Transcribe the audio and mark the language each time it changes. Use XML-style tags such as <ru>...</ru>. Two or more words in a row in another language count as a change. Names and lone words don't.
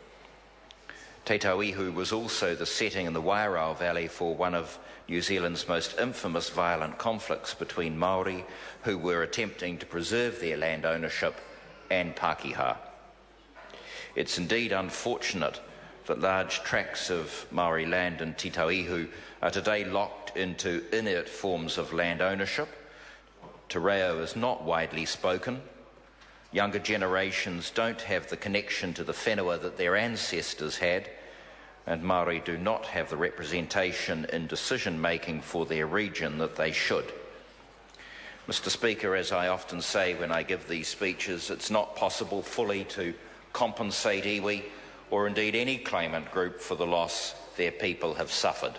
<en>Te Tauihu was also the setting in the Wairau Valley for one of New Zealand's most infamous violent conflicts between Māori, who were attempting to preserve their land ownership, and Pākehā. It's indeed unfortunate that large tracts of Māori land in Te Tauihu are today locked into inert forms of land ownership. Te reo is not widely spoken. Younger generations don't have the connection to the whenua that their ancestors had, and Māori do not have the representation in decision-making for their region that they should. Mr Speaker, as I often say when I give these speeches, it's not possible fully to compensate iwi or indeed any claimant group for the loss their people have suffered.</en>